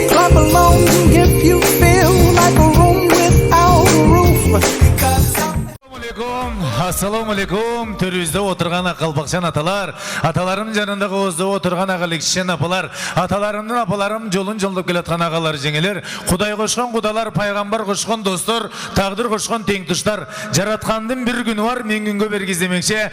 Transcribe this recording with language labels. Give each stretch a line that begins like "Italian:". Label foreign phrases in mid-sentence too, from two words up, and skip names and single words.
English: Clap along if you feel like a room without a roof. Because
Arabic: السلام عليكم.
Kyrgyz: Төрүздө отырган акылбакчан аталар, аталарым жанында оозда отырган агалыкчан апалар, аталарымдын апаларым жолун жолдоп келаткан агалар жеңелер, Кудай кошкон кудалар, пайгамбар кошкон достор, тагдыр кошкон теңтуштар, жараткандын бир күнү бар, мен күнгө бергиздемекчи.